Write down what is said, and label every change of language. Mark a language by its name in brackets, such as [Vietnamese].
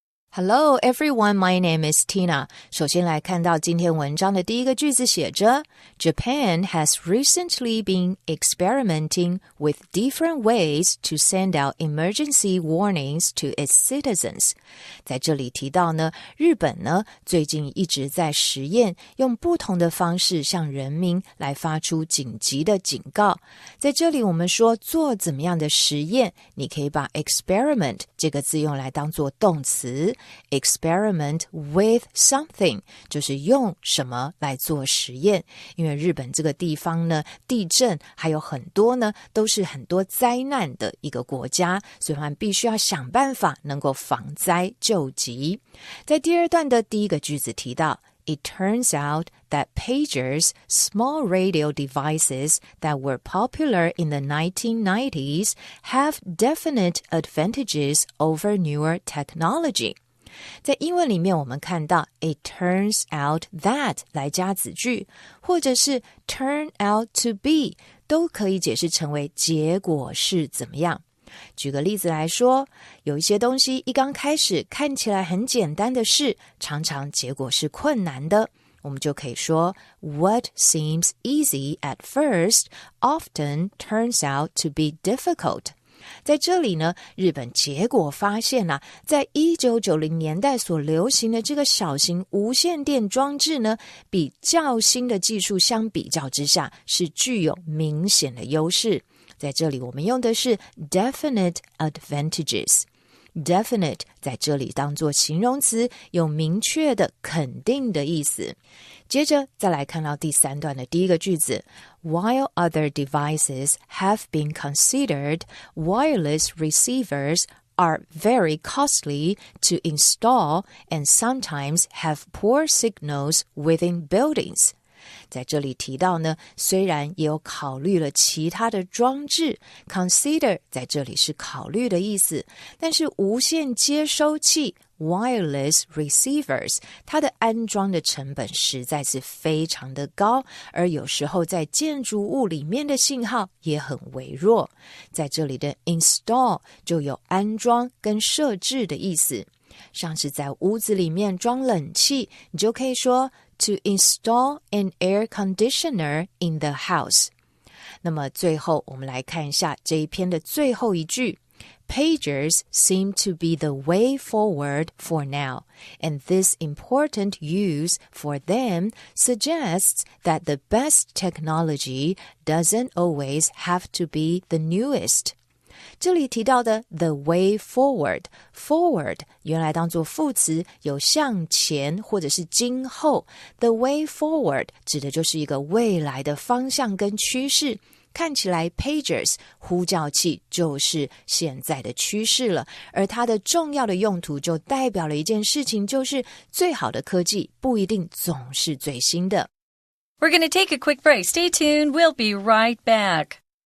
[English] Hello everyone, my name is Tina. [Chinese] 首先来看到今天文章的第一个句子写着 [English] Japan has recently been experimenting with different ways to send out emergency warnings to its citizens. [Chinese] 在这里提到呢，日本呢最近一直在实验，用不同的方式向人民来发出紧急的警告。在这里我们说做怎么样的实验，你可以把 experiment 这个字用来当作动词。 [English] Experiment with something [Chinese] 就是用什么来做实验，因为日本这个地方呢，地震还有很多呢，都是很多灾难的一个国家，所以我们必须要想办法能够防灾救急。在第二段的第一个句子提到 [English] It turns out that pagers, small radio devices that were popular in the 1990s, have definite advantages over newer technology. [Chinese] 在英文里面我们看到 it turns out that 来加子句，或者是 turn out to be 都可以解释成为结果是怎么样。举个例子来说，有一些东西一刚开始看起来很简单的事，常常结果是困难的。我们就可以说 [English] What seems easy at first often turns out to be difficult. [Chinese] 在这里呢，日本结果发现啊，在1990年代所流行的这个小型无线电装置呢，比较新的技术相比较之下是具有明显的优势。在这里我们用的是 definite advantages。Definite 在这里当作形容词，有明确的、肯定的意思。接着再来看到第三段的第一个句子 [English] While other devices have been considered, wireless receivers are very costly to install and sometimes have poor signals within buildings. [Chinese] 在这里提到呢，虽然也有考虑了其他的装置 consider 在这里是考虑的意思，但是无线接收器 wireless receivers 它的安装的成本实在是非常的高，而有时候在建筑物里面的信号也很微弱。在这里的 install 就有安装跟设置的意思，像是在屋子里面装冷气，你就可以说 [English] To install an air conditioner in the house. [Chinese] 那么最后我们来看一下这一篇的最后一句 [English] Pagers seem to be the way forward for now, and this important use for them suggests that the best technology doesn't always have to be the newest. [Chinese] 这里提到的 the way forward, forward 原来当作副词，有向前或者是今后。 The way forward 指的就是一个未来的方向跟趋势。看起来 pagers 呼叫器就是现在的趋势了，而它的重要的用途就代表了一件事情，就是最好的科技不一定总是最新的。 [English] We're going to take a quick break. Stay tuned. We'll be right back.